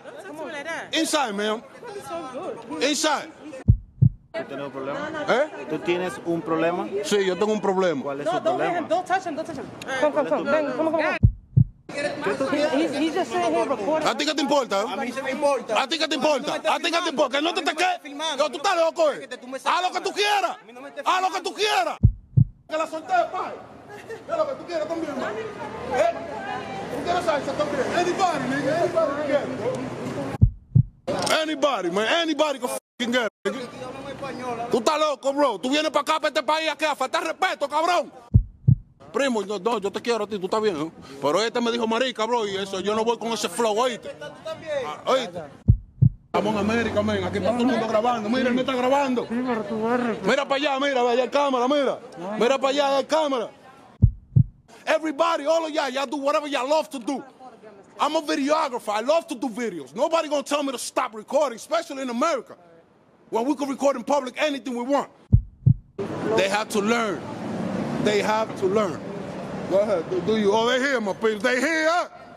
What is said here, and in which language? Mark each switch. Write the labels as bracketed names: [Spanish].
[English] Don't talk to me like that. Inside, ma'am. It's so good. Inside. [Spanish] ¿Tienes un problema? ¿Eh? ¿Tú tienes un problema? Sí, yo tengo un problema. ¿Cuál es su [English] Don't hit [Spanish] problema? [English] him. Don't touch him. Don't touch him. Come. Come. Come. He's just sitting here recording. [Spanish] ¿A ti qué te importa? A mí se me importa. ¿A ti qué te importa? ¿A ti qué te importa? ¿Que no te qué? ¿Que tú estás loco? Haz lo que tú quieras. Haz lo que tú quieras. Que la solté, pa. Haz lo que tú quieras también, man. ¿Tú quieres salsa también? [English] Anybody, nigga. Anybody, man. Anybody can fucking get it, nigga. [Spanish] Tú estás loco, [English] bro. [Spanish] Tú vienes para acá, para este país, aquí a faltar respeto, cabrón. Primo, no, yo te quiero a ti, tú estás bien, ¿no? Pero este me dijo marica, bro, y eso, yo no voy con ese flow, ¿oíste? ¿Oíste? Estamos en América, man, aquí está todo el mundo grabando, mira, él me está grabando. Mira para allá, mira, allá hay cámara, mira. Mira para allá, hay cámara. [English] Everybody, all of y'all do whatever y'all love to do. I'm a videographer, I love to do videos. Nobody gonna tell me to stop recording, especially in America, when we can record in public anything we want. They have to learn. They have to learn. Go ahead, do you? Oh, they here, my people. They here.